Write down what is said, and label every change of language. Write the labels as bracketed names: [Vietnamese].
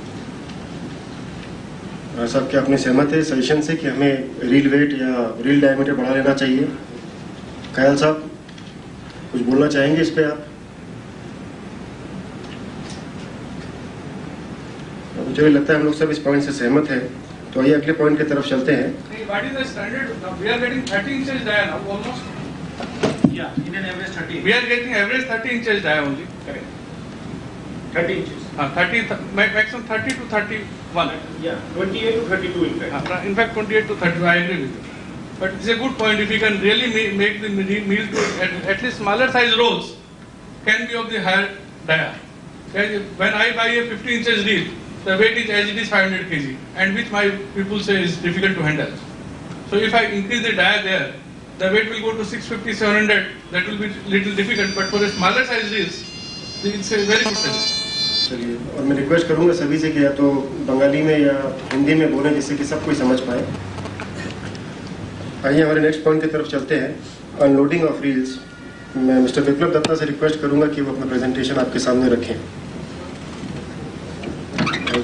[Hindi] साहब, क्या आपने सहमत है सजेशन से कि हमें रील वेट या रील डायमीटर बढ़ा लेना चाहिए? खयाल साहब, कुछ बोलना चाहेंगे इस पे आप? मुझे लगता है हम लोग सब इस पॉइंट से सहमत हैं, तो आइए अगले पॉइंट की तरफ चलते हैं। [English] What is the standard? We are getting 30 inches dia now almost. Yeah, in an average 30. We are getting average 30 inches dia only. Correct. 30 inches. 30 maximum 30 to 31. Yeah, 28 to 32 in fact. In fact 28 to 32. I agree with you. But it's a good point. If we can really make the meal to at least smaller size rolls can be of the higher dia. When I buy a 50 inches reel, the weight is as it is 500 kg, and which my people say is difficult to handle. So if I increase the dia there, the weight will go to 650, 700. That will be little difficult. But for a smaller size reels, it's a very good service. [Hindi] चलिए, और मैं request करूंगा सभी से कि या तो बंगाली में या हिंदी में बोलें जिससे कि सब कोई समझ पाए। आइए हमारे नेक्स्ट पॉइंट की तरफ चलते हैं, अनलोडिंग ऑफ रील्स। मैं मिस्टर विप्लव दत्ता से रिक्वेस्ट करूंगा कि वो अपना प्रेजेंटेशन आपके सामने रखें।